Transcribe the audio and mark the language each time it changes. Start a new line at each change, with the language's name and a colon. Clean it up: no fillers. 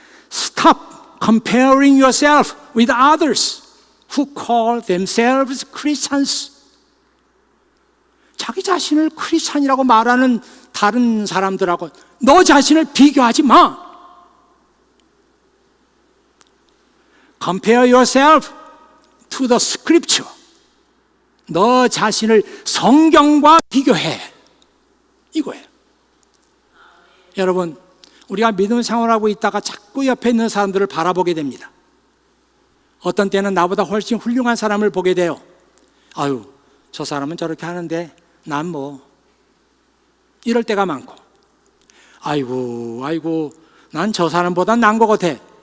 English: Stop comparing yourself with others who call themselves Christians.
Korean: 자기 자신을 크리스찬이라고 말하는 다른 사람들하고 너 자신을 비교하지 마.
English: Compare yourself to the scripture.
Korean: 너 자신을 성경과 비교해. 이거예요. 여러분, 우리가 믿음 생활하고 있다가 자꾸 옆에 있는 사람들을 바라보게 됩니다. 어떤 때는 나보다 훨씬 훌륭한 사람을 보게 돼요. 아유, 저 사람은 저렇게 하는데 난 뭐 이럴 때가 많고, 아이고 난 저 사람보다 나은 것 같아.